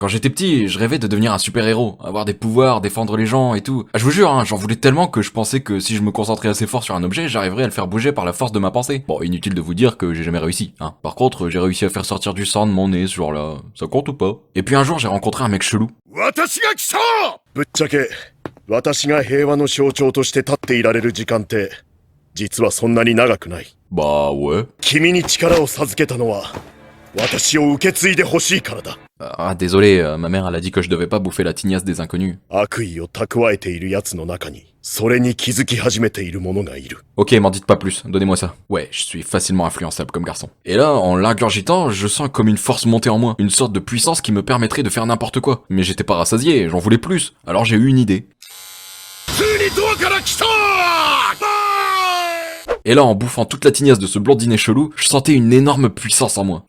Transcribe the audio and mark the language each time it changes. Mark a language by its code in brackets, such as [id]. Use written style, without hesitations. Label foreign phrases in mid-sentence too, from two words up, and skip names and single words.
[fr] Quand j'étais petit, je rêvais de devenir un super-héros, avoir des pouvoirs, défendre les gens et tout. Ah, je vous jure, hein, j'en voulais tellement que je pensais que si je me concentrais assez fort sur un objet, j'arriverais à le faire bouger par la force de ma pensée. Bon, inutile de vous dire que j'ai jamais réussi, hein. Par contre, j'ai réussi à faire sortir du sang de mon nez ce jour-là. Ça compte ou pas? Et puis un jour, j'ai rencontré un mec chelou. [ja] 私が来た! ぶっちゃけ、私が平和の象徴として立っていられる時間って、実はそんなに長くない。 [fr] Bah ouais. [ja] 君に力を授けたのは、私を受け継いでほしいからだ。 [fr] Ah, désolé, ma mère elle a dit que je devais pas bouffer la tignasse des inconnus. [ja] 悪意を蓄えている奴の中に、それに気づき始めている者がいる。 [fr] Ok, m'en dites pas plus, donnez-moi ça. Ouais, je suis facilement influençable comme garçon. Et là, en l'ingurgitant, je sens comme une force monter en moi, une sorte de puissance qui me permettrait de faire n'importe quoi. Mais j'étais pas rassasié, j'en voulais plus. Alors j'ai eu une idée. Et là, en bouffant toute la tignasse de ce blondinet chelou, je sentais une énorme puissance en moi.